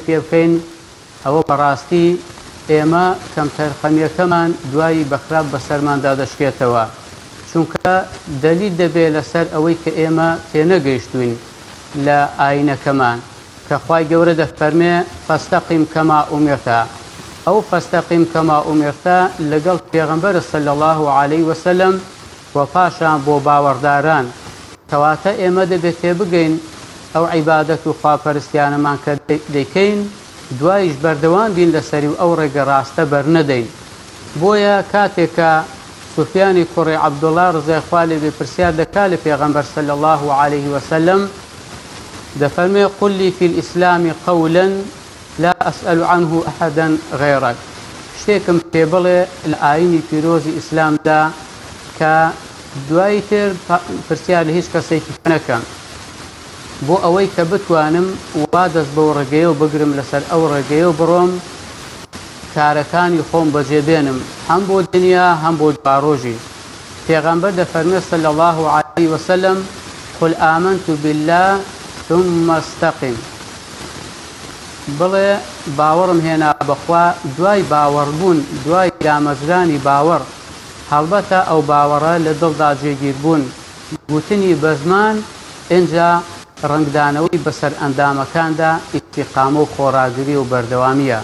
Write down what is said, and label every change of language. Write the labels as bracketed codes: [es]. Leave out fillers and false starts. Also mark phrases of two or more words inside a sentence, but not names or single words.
[ckb] پێ بکەین ئەوە بەڕاستی ئێمە کەمتەرخەمیەکەمان دوایی بەخراپ بەسەرماندا دەشکێتەوە چونکە دەلیل دەبێت لەسەر ئەوەی کە ئێمە تێنەگەیشتوین لە ئاینەکەمان کە خوای گەورە دەفەرمێ [ar] فەستەقیم کەما ئومرتە [ckb] ئەو [ar] فەستەقیم کەما ئومرتە [ckb] لەگەڵ پێغەمبەر [ar] صلی الله علیه وسلم [ckb] و پاشان بۆ باوەڕداران کەواتە ئێمە دەبێت تێبگەین ئەو عیبادەت و خواپەرستیانەمان کە دەیکەین دوایش بەردەوام بین لەسەری و ئەو ڕێگە ڕاستە بەرنەدەین. بۆیە کاتێکە سوفیانی کوڕی عەبدوڵڵا ڕزای خوا لێ بێ پرسیار دەکا لە پێغەمبەر [ar] صلی الله عليه وسلم [ckb] دەفەرمێ [ar] قل لي في الإسلام قولا لا أسأل عنه أحدا غيرك. [ckb] شتێکم پێ بڵێ لە ئاینی پیرۆزی ئیسلامدا کە دوای تر پرسیار لە هیچ کەسێکی نەکەم بۆ ئەوەی کە بتوانم وا دەست بەو ڕێگەیە و بگرم لەسەر ئەو ڕێگەیە و بڕۆم کارەکانی خۆم بەجێبێنم هەم بۆ دنیا هەم بۆ دواڕۆژی. پێغەمبەر دەفەرمێ [ar] صلی الله عليه وسلم قل آمنت بالله ثم استقم. [ckb] بڵێ باوەڕم هێنا بەخوا دوای باوەڕبوون دوای دامەزرانی باوەڕ هەڵبەتە ئەو باوەڕە لە دڵدا جێگیر بوون گوتنی بە زمان ئینجا ڕنگدانەوەی بەسەر ئەندامەکاندا ئیستیقامە و خۆڕاگری و بەردەوامیە.